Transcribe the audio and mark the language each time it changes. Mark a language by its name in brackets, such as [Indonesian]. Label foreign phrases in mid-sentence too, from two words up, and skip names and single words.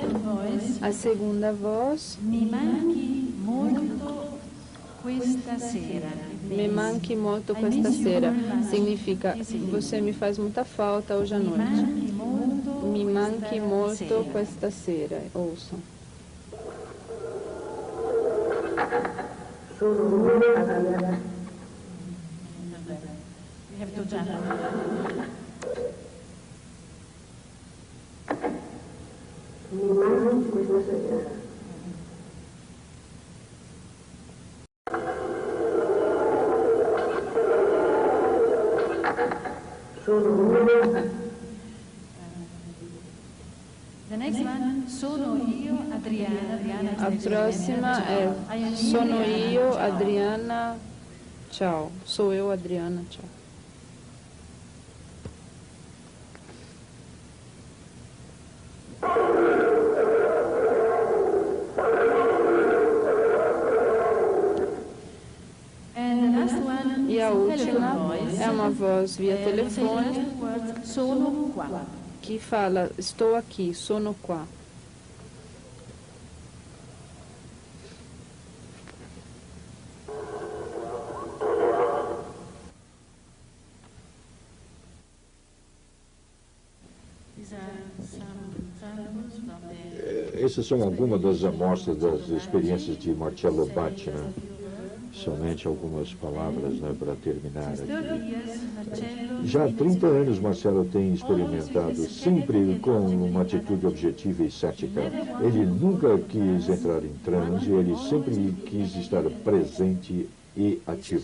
[Portuguese] A segunda voz, [Italian] mi manchi molto questa sera. me manque molto questa sera, [Portuguese] significa você me faz muita falta hoje à noite. [Italian] Me manque molto questa sera. [Portuguese] Ouçam. [English] We have to jump. [Italian] Mi manchi questa sera. [English] The next one, [Italian] sono io, Adriana. [Portuguese] A próxima é [Italian] sono io, [Portuguese] Adriana, tchau. Sou eu, Adriana, tchau. [English] And the last one [Portuguese] E a [English] is [Portuguese] última [English] voice. [Portuguese] é uma voz via telefone [Italian] Sono qua. [Portuguese] que fala, estou aqui, [Italian] sono qua. [English] These are some samples from the... [Portuguese] Essas são algumas das amostras das experiências de Marcello Bacci, né? Somente algumas palavras, né, para terminar aqui. [English] 30 years, Marcello... [Portuguese] Já há 30 anos, Marcello tem experimentado sempre com uma atitude objetiva e cética. Ele nunca quis entrar em transe, ele sempre quis estar presente e ativo.